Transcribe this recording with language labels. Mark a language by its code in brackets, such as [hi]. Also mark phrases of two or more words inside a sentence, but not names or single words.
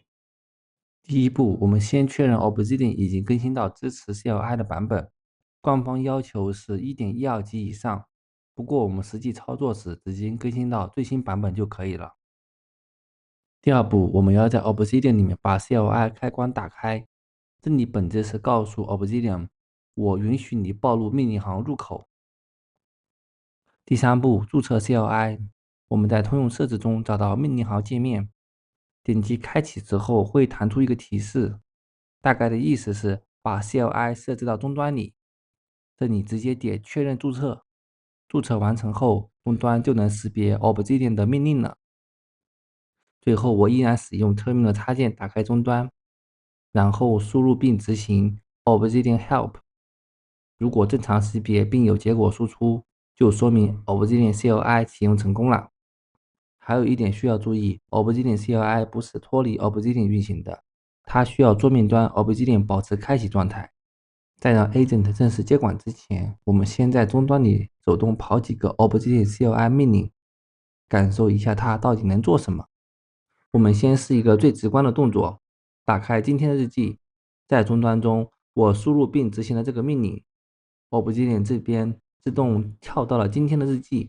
[zh] 第一步，我們先確認 Obsidian 已經更新到支持 CLI 的版本，官方要求是 1.12 级以上，不過我們實際操作時直接更新到最新版本就可以了。第二步，我們要在 Obsidian 裡面把 CLI 開關打開，這裡本質是告訴 Obsidian 我允許你暴露命令行入口。第三步，注冊 CLI， 我們在通用設置中找到命令行界面，點擊開啟之後會彈出一個提示，大概的意思是把 CLI 設置到終端裡，這裡直接點確認注冊，注冊完成後終端就能識別 Obsidian 的命令了。最後我依然使用 Terminal 插件打開終端，然後輸入並執行 Obsidian Help。如果正常識別並有結果輸出，就說明 Obsidian CLI 啟用成功了。還有一點需要注意， Obsidian CLI 不是脫離 Obsidian 運行的，它需要桌面端 Obsidian 保持開啟狀態。在讓 Agent 正式接管之前，我們先在終端裡手動跑幾個 Obsidian CLI 命令，感受一下它到底能做什麼。我們先試一個最直觀的動作，打開今天的日記，在終端中我輸入並執行了這個命令， Obsidian 這邊自動跳到了今天的日記。